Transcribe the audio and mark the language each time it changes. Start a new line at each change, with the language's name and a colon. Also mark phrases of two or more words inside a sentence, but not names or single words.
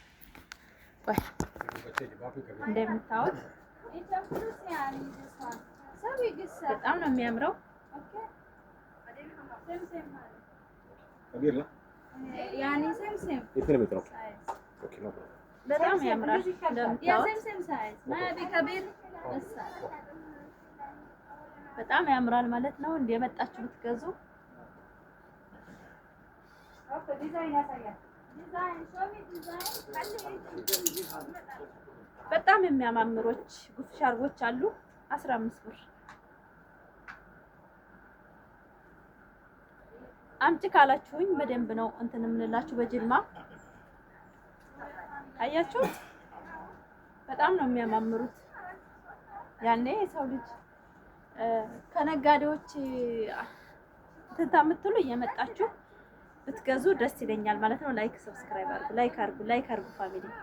Amharic: እንደምታዩት በጣም ነው የሚያምረው።
Arabic: كبير لا يعني سمسم 2 متر
English: okay no
Amharic: በጣም ያምራል።
Arabic: يا سمسم سايز ما ابي كبير بس
Amharic: በጣም ያምራል ማለት ነው። እንደመጣችሁ ብትገዙ
Arabic: ديزاين يا سيد ديزاين شوفي ديزاين
Amharic: በጣም የሚያማምሮች ጉፍ ሻርቦች አሉ 15 ብር። አምጪ ካላችሁኝ በደንብ ነው እንትን የምንላችሁ በጅማ አያችሁ። በጣም ነው የሚያማምሩት። ያኔ የሰው ልጅ ከነጋዴዎች እንትን ታምትሉ እየመጣችሁ ብትገዙ ደስ ይለኛል ማለት ነው።
English: like subscribe
Amharic: አድርጉ፣ ላይክ አድርጉ ፋሚሊ።